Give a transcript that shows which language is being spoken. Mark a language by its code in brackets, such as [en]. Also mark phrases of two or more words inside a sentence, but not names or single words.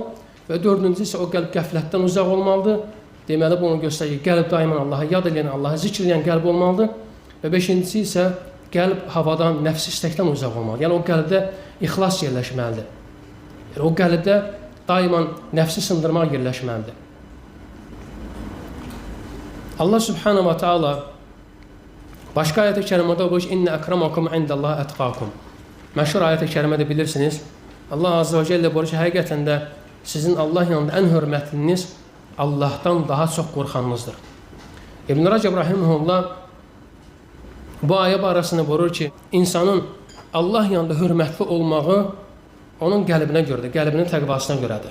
[az] Və dördüncü isə o qəlb qəflətdən uzaq olmalıdır. Deməli, bunu göstərir ki, qəlb daimən Allah'a yad edən, Allah'a zikr edən qəlb olmalıdır. Və beşincisi isə qəlb havadan, nəfsi istəkdən uzaq olmalıdır. Yəni o qəlbdə ixlas yerləşməlidir. Yəni o qəlbdə daimən nəfsi sındırmaq yerləşməlidir. Allah [ar] سبحانه وتعالى [az] başqa ayət-i kərimədə buyurur ki, [ar] إن أكرمكم عند الله أتقاكم. [az] Məşhur ayət-i kərimədə bilirsiniz. Allah [ar] عز وجل [az] buyurur ki, həqiqətən də sizin Allah yanında ən hörmətliniz Allahdan daha çox qorxanınızdır. İbn Rəcəb rahimehullah bu ayə barəsində buyurur ki, insanın Allah yanında hörmətli olmağı onun qəlbinə görədir, qəlbinin təqvasına görədir.